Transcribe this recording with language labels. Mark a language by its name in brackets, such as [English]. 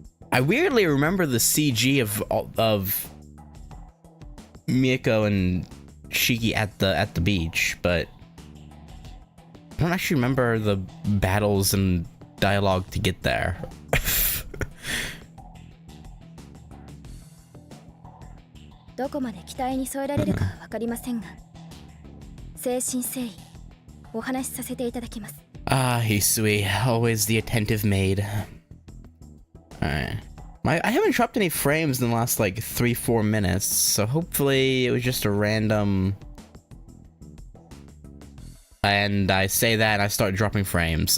[English] I weirdly remember the CG of Miyako and Shiki at the beach, but I don't actually remember the battles and dialogue to get there. [Japanese] どこまで期待に添えられるかは分かりませんが、誠心誠意お話しさせていただきます。 [English] Ah, Hisui, always the attentive maid. Alright. I haven't dropped any frames in the last like 3-4 minutes, so hopefully it was just a random. And I say that and I start dropping frames.